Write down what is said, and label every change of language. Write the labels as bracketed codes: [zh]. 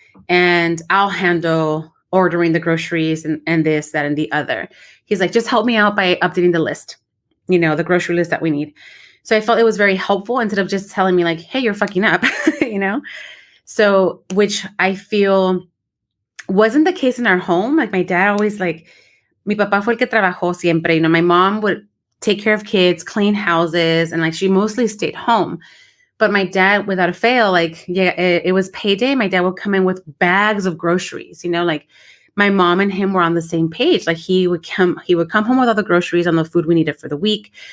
[en] And I'll handle ordering the groceries and this, that, and the other. He's like, just help me out by updating the list, the grocery list that we need. So I felt it was very helpful instead of just telling me like, hey, you're fucking up, So, which I feel wasn't the case in our home. Like my dad always like, [es] mi papá fue el que trabajó siempre. [en] My mom would take care of kids, clean houses, and like she mostly stayed home. But my dad, without a fail, like, it was payday. My dad would come in with bags of groceries, like my mom and him were on the same page. Like he would come home with all the groceries and the food we needed for the week.